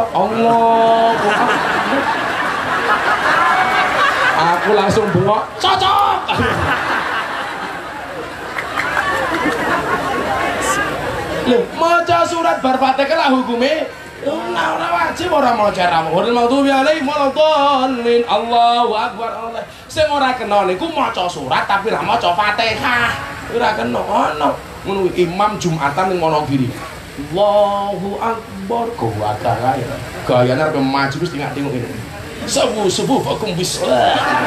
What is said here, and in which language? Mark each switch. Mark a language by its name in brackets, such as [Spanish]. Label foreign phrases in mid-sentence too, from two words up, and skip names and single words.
[Arabic] الله أكبر. [Javanese] Aku langsung bengok, cocok. Loh, maca surat bar Fatihah lah hukume. Ora wajib ora maca ramul [Arabic] المغضوب عليهم ولا الضالين. الله أكبر. Allah. [Javanese] Sing ora kena niku maca surat tapi ra maca Fatihah. Ora kena ono. Ngono imam Jumatan ning Wonogiri. [Arabic] الله أكبر. [Javanese] Gayane arep maju wis tingak-tinguk ngene. Subuh fakum bissalah.